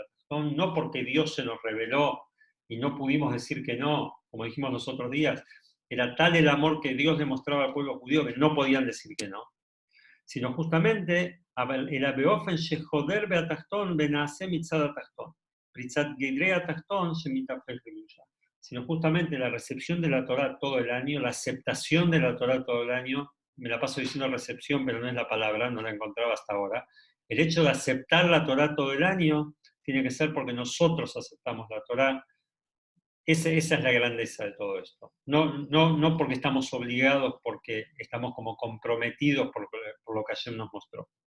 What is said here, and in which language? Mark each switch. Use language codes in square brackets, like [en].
[es] No porque Dios se nos reveló y no pudimos decir que no, como dijimos los otros días, era tal el amor que Dios demostraba al pueblo judío que no podían decir que no, sino justamente era [he] באופן שחודר בהתחתון ונעשה מצד התחתון. פריצת גדרי התחתון שמתהפך בקדושה. [es] Sino justamente la recepción de la Torah todo el año, la aceptación de la Torah todo el año, me la paso diciendo recepción, pero no es la palabra, no la encontraba hasta ahora. El hecho de aceptar la Torah todo el año tiene que ser porque nosotros aceptamos la Torah. Esa es la grandeza de todo esto. No porque estamos obligados, porque estamos como comprometidos por lo que Hashem nos mostró.